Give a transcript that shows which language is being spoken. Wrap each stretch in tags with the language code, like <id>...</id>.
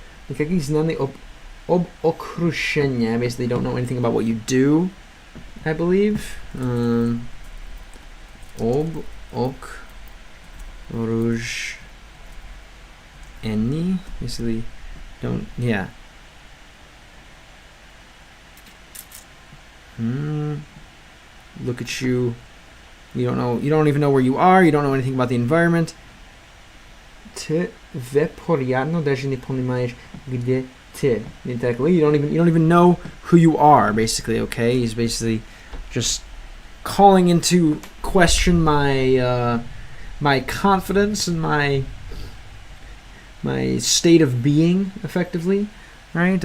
<ru>Никаких знаний об окружении.</ru> <en>Basically, don't know anything about what you do, I believe.</en> <ru>Об окружении.</ru> <en>Basically, don't. Yeah. Look at you. You don't even know where you are. You don't know anything about the environment.</en> <ru>Ты вероятно даже не понимаешь, где ты.</ru> <en>You don't even know who you are, basically, okay? He's basically just calling into question my my confidence and my state of being, effectively. Right?</en>